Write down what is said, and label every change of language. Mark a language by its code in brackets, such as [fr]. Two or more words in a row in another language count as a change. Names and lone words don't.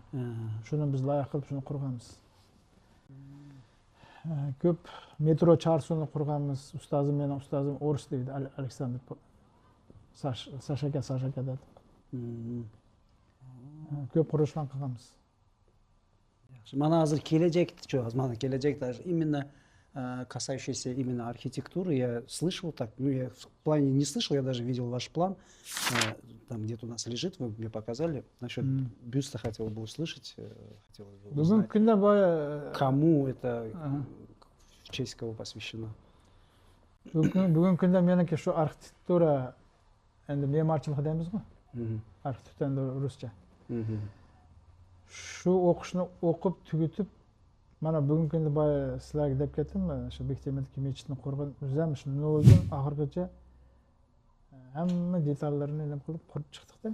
[uz] Shuni biz loyiha qilib shuni qurganmiz. Ko'p metro charsuni qurganmiz. Mening ustozim o'ris deydi, Aleksandr Sashaka dedi. Ko'p qurilishlar qilganmiz. Mana hozir kelajakchi, mana kelajakda [ru] именно касающийся именно архитектуры, я слышал так, ну я в плане не слышал, я даже видел ваш план, там где-то у нас лежит, вы мне показали, насчет бюста хотел бы услышать, хотел бы узнать, кому это, в честь кого посвящено. [uz] Bugun kunda meniki shu arxitektura, endi me'morchilik deymiz-ku, arxitektura endi ruscha. Shu o'qishni o'qib tugatib, mana bugungi kunda sizlarga deb ketdimmi, shu Bektemir'dagi mechitni qurgan o'zim shu 0 dan oxirigacha hamma detallarini nima qilib qurib chiqdik-da.